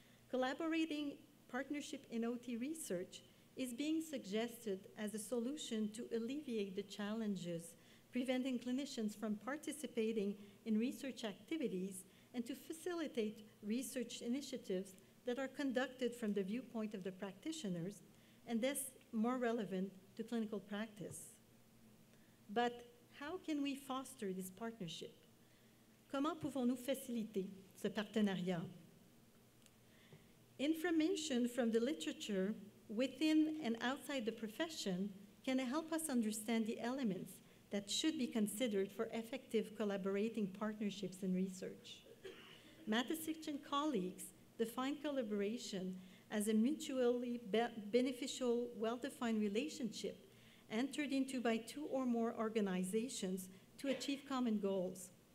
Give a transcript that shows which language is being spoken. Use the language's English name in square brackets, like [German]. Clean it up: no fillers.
[English] Collaborating partnership in OT research is being suggested as a solution to alleviate the challenges preventing clinicians from participating in research activities and to facilitate research initiatives that are conducted from the viewpoint of the practitioners and thus more relevant to clinical practice. But how can we foster this partnership? [French] Comment pouvons-nous faciliter ce partenariat? [English] Information from the literature within and outside the profession can help us understand the elements that should be considered for effective collaborating partnerships in research. Matisic and colleagues define collaboration as a mutually beneficial, well-defined relationship entered into by two or more organizations to achieve common goals.